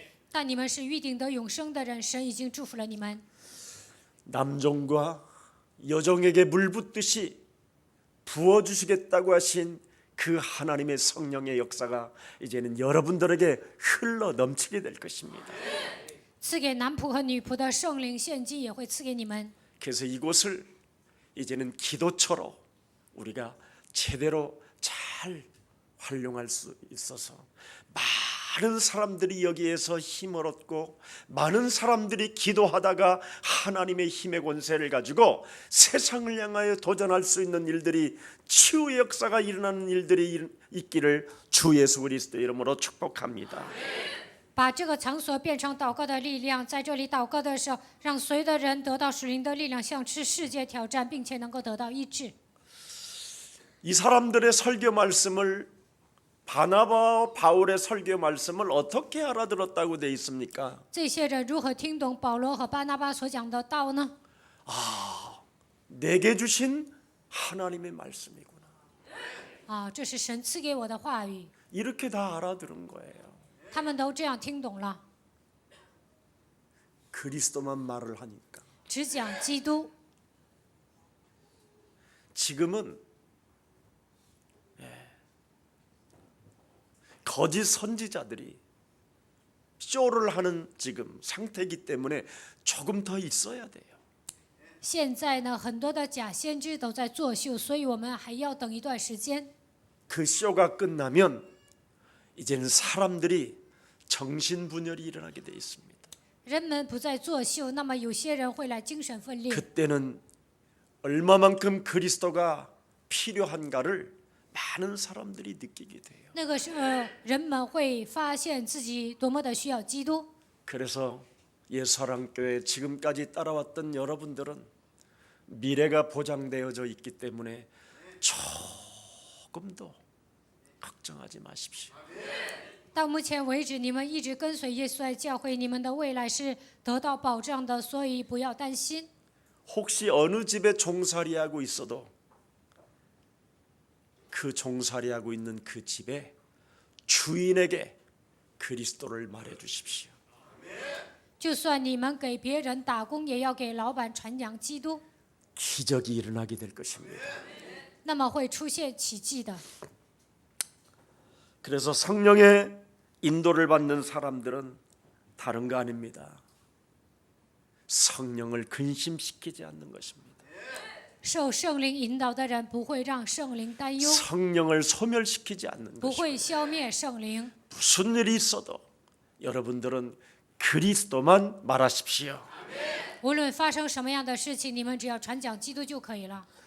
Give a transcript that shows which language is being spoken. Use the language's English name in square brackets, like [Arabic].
[Chinese] 但你们是预定得永生的人，神已经祝福了你们。 [Korean] 남종과 여종에게 물 붓듯이 부어주시겠다고 하신 그 하나님의 성령의 역사가 이제는 여러분들에게 흘러 넘치게 될 것입니다. [Chinese] 赐给男仆和女仆的圣灵现今也会赐给你们。 [Korean] 그래서 이곳을 이제는 기도처로 우리가 제대로 잘 활용할 수 있어서 많은 사람들이 여기에서 힘을 얻고 많은 사람들이 기도하다가 하나님의 힘의 권세를 가지고 세상을 향하여 도전할 수 있는 일들이 치유의 역사가 일어나는 일들이 있기를 주 예수 그리스도 이름으로 축복합니다. [Chinese] 把这个场所变成祷告的力量，在这里祷告的时候，让所有的人得到属灵的力量，向世界挑战，并且能够得到医治。 [Korean] 이 사람들의 설교 말씀을 바나바와 바울의 설교 말씀을 어떻게 알아들었다고 돼 있습니까? [Chinese] 这些人如何听懂保罗和巴拿巴所讲的道呢？ [Korean] 내게 주신 하나님의 말씀이구나. [Chinese] 啊，这是神赐给我的话语， [Korean] 이렇게 다 알아들은 거예요. [Chinese] 他们都这样听懂了， [Korean] 그리스도만 말을 하니까. [Chinese] 只讲基督。 [Korean] 지금은 거짓 선지자들이 쇼를 하는 지금 상태이기 때문에 조금 더 있어야 돼요. [Chinese] 现在呢，很多的假先知都在作秀，所以我们还要等一段时间。 [Korean] 그 쇼가 끝나면 이제는 사람들이 정신분열이 일어나게 돼 있습니다. [Chinese] 人们不再作秀，那么有些人会来精神分裂。 [Korean] 그때는 얼마만큼 그리스도가 필요한가를 많은 사람들이 느끼게 돼요. [Chinese] 那个时候，人们会发现自己多么的需要基督。 [Korean] 그래서 예수사랑교회 지금까지 따라왔던 여러분들은 미래가 보장되어져 있기 때문에 조금도 걱정하지 마십시오. [Chinese] 到目前为止，你们一直跟随耶稣爱教会，你们的未来是得到保障的，所以不要担心。 [Korean] 혹시 어느 집에 종살이하고 있어도 그 종살이하고 있는 그 집에 주인에게 그리스도를 말해 주십시오. [Chinese] 就算你们给别人打工，也要给老板传讲基督， [Korean] 기적이 일어나게 될 것입니다. [Chinese] 那么会出现奇迹的。 [Korean] 그래서 성령의 인도를 받는 사람들은 다른 거 아닙니다. 성령을 근심시키지 않는 것입니다. [Chinese] 受圣灵引导的人不会让圣灵担忧， [Korean] 성령을 소멸시키지 않는 [Chinese] 不 [Korean] 것입니다. [Chinese] 会消灭圣灵。 [Korean] 무슨 일이 있어도 여러분들은 그리스도만 말하십시오. [Chinese] 无论发生什么样的事情，你们只要传讲基督就可以了。